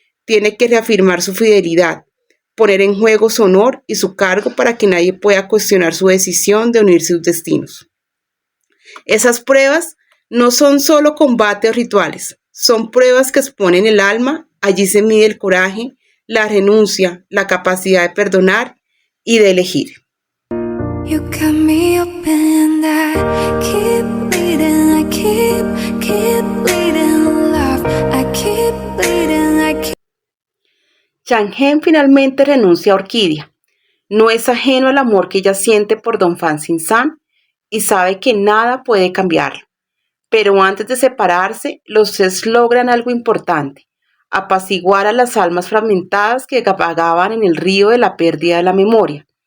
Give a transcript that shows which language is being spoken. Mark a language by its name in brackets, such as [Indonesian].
[Spanish] Tiene que reafirmar su fidelidad, poner en juego su honor y su cargo para que nadie pueda cuestionar su decisión de unir sus destinos. Esas pruebas no son solo combates o rituales, son pruebas que exponen el alma. Allí se mide el coraje, la renuncia, la capacidad de perdonar y de elegir. [English] You got me open, I keep bleeding, I keep bleeding, love, I keep bleeding, I keep... [Spanish] Chang-hen finalmente renuncia a Orquídea. No es ajeno al amor que ella siente por Don Fan Sin San y sabe que nada puede cambiarlo. Pero antes de separarse, los tres logran algo importante: apaciguar a las almas fragmentadas que vagaban en el río de la pérdida de la memoria.